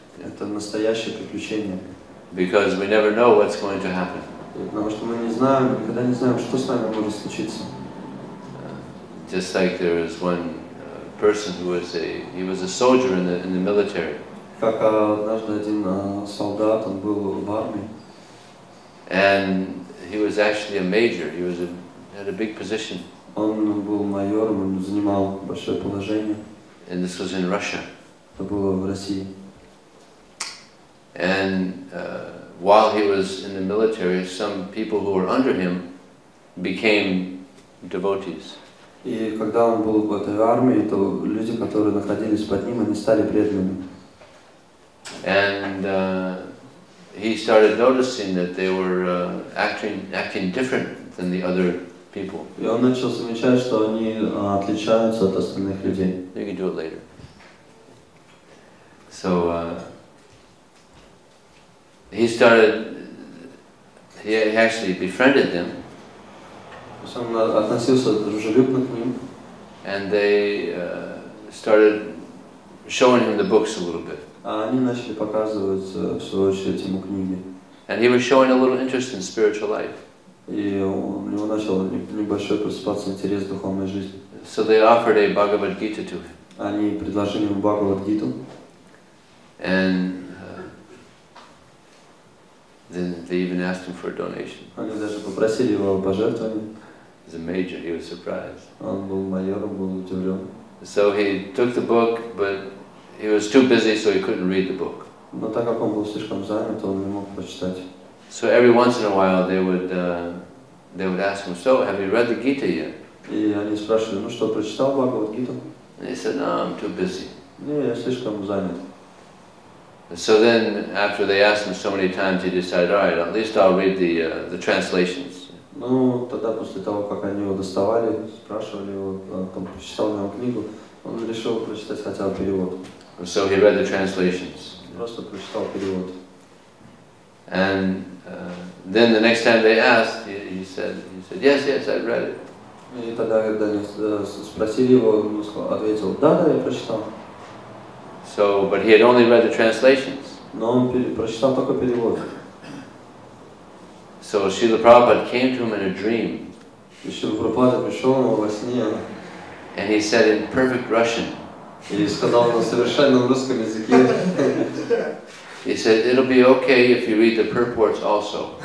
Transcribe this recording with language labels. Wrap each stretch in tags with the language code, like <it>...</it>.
<ru>Это настоящее приключение.</ru> <en>Because we never know what's going to happen.</en> <ru>Потому что мы не знаем, никогда не знаем, что с нами может случиться.</ru> <en>Just like there was one person who was a soldier in the military.</en> <ru>Как однажды один солдат, он был в армии.</ru> <en>And he was actually a major. He had a big position.</en> <ru>Он был майором, он занимал большое положение.</ru> <en>And this was in Russia.</en> <ru>Это было в России.</ru> <en>And while he was in the military, some people who were under him became devotees.</en> <ru>И когда он был в этой армии, то люди, которые находились под ним, они стали преданными.</ru> <en>And he started noticing that they were acting different than the other people.</en> <ru>И он начал замечать, что они отличаются от остальных людей.</ru> <en>You can do it later. So he actually befriended them.</en> <ru>Он относился дружелюбно к ним.</ru> <en>And they started showing him the books a little bit.</en> <ru>А они начали показывать, в свою очередь, ему книги.</ru> <en>And he was showing a little interest in spiritual life.</en> <ru>И у него начал небольшой просыпаться интерес к духовной жизни.</ru> <en>So they offered a Bhagavad Gita to him.</en> <ru>Они предложили ему Bhagavad Gita.</ru> <en>And then they even asked him for a donation.</en> <ru>Они даже попросили его о пожертвовании.</ru> <en>As a major, he was surprised.</en> <ru>Он был майором, был удивлен.</ru> <en>So he took the book, but he was too busy, so he couldn't read the book.</en> <ru>Но так как он был слишком занят, он не мог прочитать.</ru> <en>So every once in a while they would ask him, so have you read the Gita yet?</en> <ru>И они спрашивали, ну что, прочитал Bhagavad Gita?</ru> <en>And he said, no, I'm too busy.</en> <ru>Не, я слишком занят.</ru> <en>So then, after they asked him so many times, he decided, all right, at least I'll read the translations.</en> <ru>Ну, тогда после того, как они его доставали, спрашивали его, там, прочитал ли он книгу, он решил прочитать хотя бы перевод.</ru> <en>So he read the translations.</en> <ru>Просто прочитал перевод.</ru> <en>And then the next time they asked, he said, yes, I read it.</en> <ru>И тогда, когда они спросили его, он ответил, да, я прочитал.</ru> <en>So, but he had only read the translations.</en> <ru>Но он прочитал только перевод.</ru> <en>So Srila Prabhupada came to him in a dream.</en> <ru>И Шрила Прабхупада пришел ему во сне.</ru> <en>And he said in perfect Russian.</en> <ru>И сказал на совершенном русском языке.</ru> <en>He said, it'll be okay if you read the purports also.</en>